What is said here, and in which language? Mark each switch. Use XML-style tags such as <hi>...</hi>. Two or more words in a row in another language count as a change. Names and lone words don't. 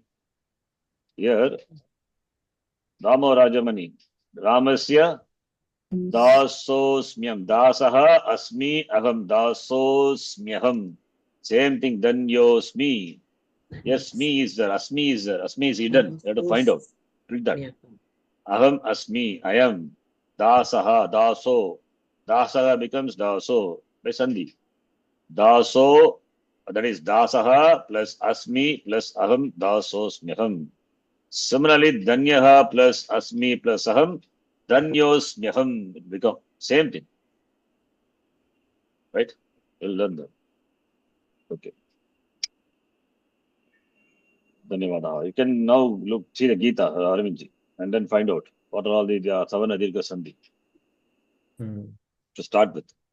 <en>Here,</en> <sa>Ramo Rajamani. Ramasya Dasosmyam. Dasaha Asmi Aham. Dasosmyaham.</sa> <en>Same thing. Dhanyosmi. Yes, me is there. Asmi is there. Asmi is hidden. You have to find out. Read that.</en> <sa>Aham Asmi.</sa> <en>I am.</en> <sa>Dasaha. Daso.</sa> <en>Dasaha becomes Daso. By Sandhi. Daso. That is Dasaha plus Asmi plus Aham.</en> <sa>Dasosmyaham.</sa> <en>Similarly, Danyaha plus Asmi plus Aham.</en> <sa>Dhanyosmyaham.</sa> <en>It become same thing. Right? We'll learn that. Okay. Dhanyavada. You can now see the Gita, Arvindji, and then find out what are all the Savana Dirgha Sandhi to start with.</en>